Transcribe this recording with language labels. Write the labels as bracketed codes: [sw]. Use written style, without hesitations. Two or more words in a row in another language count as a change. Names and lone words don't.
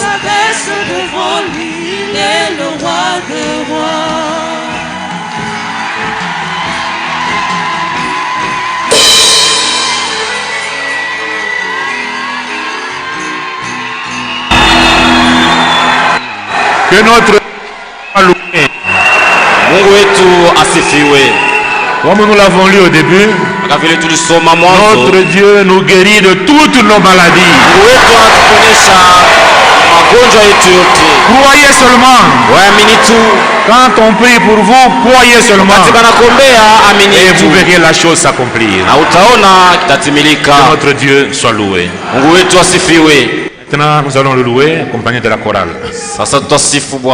[fr] S'abaisse devant lui. Il est le roi des rois. Que notre [sw] Mungu wetu asifiwe. [fr] comme nous l'avons lu au début, [sw] Kama vile tulisoma mwanzo, [fr] notre Dieu nous guérit de toutes nos maladies. [sw] Mungu wetu anatuponyesha magonjwa yetu yote. [fr] Croyez seulement. [sw] Waamini tu. [fr] Quand on prie pour vous, croyez seulement. [sw] Katika nakuombea, amini [fr] Et [sw] tu. [fr] vous verrez la chose s'accomplir. [sw] Na utaona kitatimilika. [fr] Que notre Dieu soit loué. [sw] Mungu wetu asifiwe. [fr] Maintenant, nous allons le louer accompagné de la chorale. [sw] Sasa tutasifu Bwana.